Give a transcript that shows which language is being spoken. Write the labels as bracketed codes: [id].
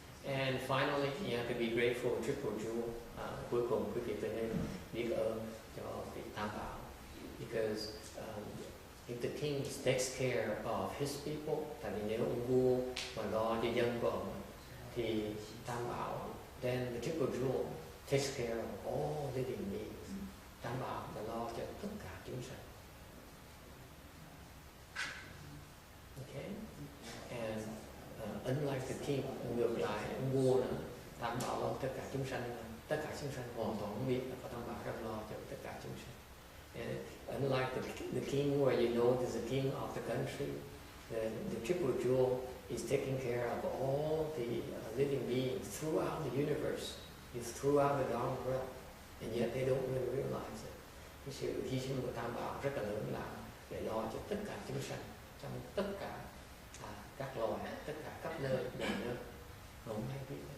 [en] And finally, you have to be grateful, triple jewel. [vi] Cuối cùng quý vị tôi nên biết ơn cho vị Tam Bảo, [en] because if the king takes care of his people, [vi] tại vì nếu ông vua mà lo cho dân của ông thì Tam Bảo, [en] then the triple jewel takes care of all living beings. [vi] Tam Bảo là lo cho tất cả chúng sanh. [en] Okay, and unlike the king, [vi] ngược lại ông vua nữa, Tam Bảo lo tất cả chúng sanh hoàn toàn không biết là có Tam Bảo đang lo cho tất cả chúng sanh. [en] And unlike the king, where you know there's a king of the country, the triple jewel is taking care of all the living beings throughout the universe, throughout the Dharma realm, and yet they don't really realize it. [vi] Cái sự hy sinh của Tam Bảo rất là lớn lao để lo cho tất cả chúng sanh trong tất cả các loài, tất cả các nơi, mọi nơi, không hay biết.